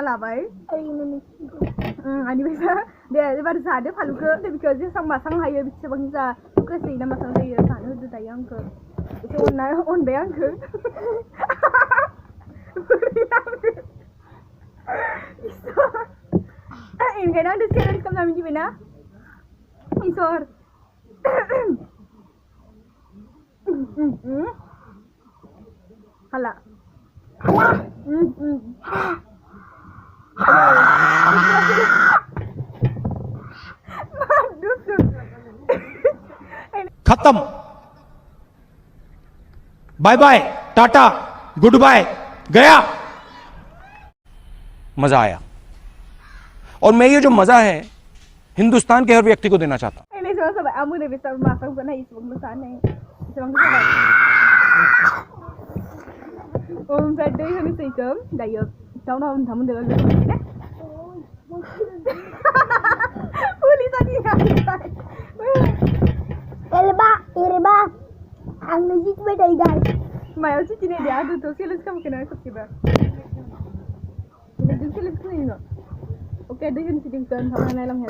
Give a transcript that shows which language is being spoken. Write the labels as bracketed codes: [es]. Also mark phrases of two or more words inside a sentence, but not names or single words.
[brx] लाबाय आंनिफ्राय दे एबार जादो फालुखौ बेखौ जेसां मासां हायो बेसेबां जा गोसोयै ना मासां जायो जानो होदो दायो आंखौ एसे अनबाय आंखौ ओंखायनो आंखौ चेलेन्ज खालामना मिथिबायना इसोर हाला [hi] खत्म [en] bye bye tata good bye [hi] गया मजा आया और मैं ये जो मजा है हिंदुस्तान के हर व्यक्ति को देना चाहता हूं [brx] ओमफ्राय दै होनोसैखौ दायो टाउनाव नोंथांमोनजों लोगो मोनगोन Irba, ang nagit ba tayo guys? मायाव चिटिनाय दे आंथ' चेलेन्ज खालामखोना खेबसेबो नोंजों चेलेन्ज खालामनो अके दै होनोसै नोंखौ नोंथांमोना नायलांनो